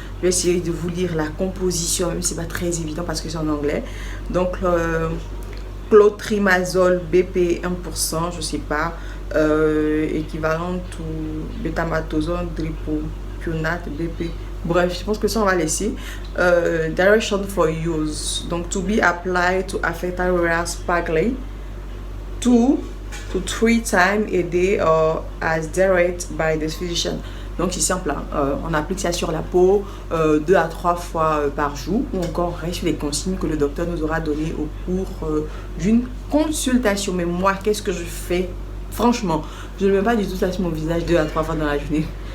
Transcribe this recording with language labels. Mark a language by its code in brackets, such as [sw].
[fr] Je vais essayer de vous lire la composition, même si c'est pas très évident parce que c'est en anglais. Donc clotrimazole BP 1%, je sais pas, équivalent ou bétamatosone, dripropionate BP. Bref, je pense que ça on va laisser. [en] Direction for use. Donc to be applied to affected areas sparkly 2 to 3 times a day or as directed by the physician. [fr] Donc c'est simple, hein. On applique ça sur la peau 2 à 3 fois par jour ou encore reste les consignes que le docteur nous aura données au cours d'une consultation. Mais moi, qu'est-ce que je fais? Franchement, je ne mets pas du tout ça sur mon visage 2 à 3 fois dans la journée.